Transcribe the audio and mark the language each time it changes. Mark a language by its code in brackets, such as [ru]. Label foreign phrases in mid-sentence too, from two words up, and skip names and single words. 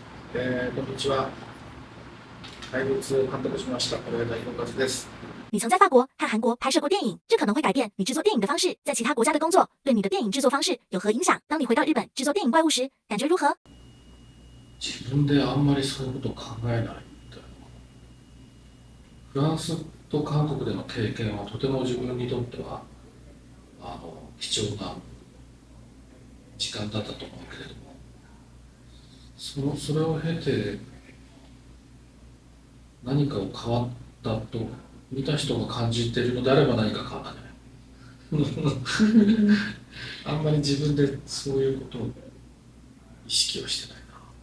[ja] こんにちは。怪物監督しました。是枝裕和です。 [zh] 你曾在法国和韩国拍摄过电影，这可能会改变你制作电影的方式。在其他国家的工作对你的电影制作方式有何影响？当你回到日本制作电影怪物时，感觉如何？ [ja] 自分であんまりそういうことを考えないんだよ。フランスと韓国での経験はとても自分にとっては貴重な時間だったと思うけれども、それを経て何かを変わったと見た人が感じているのであれば何か変わったんじゃないあんまり自分でそういうことを意識はしてないな。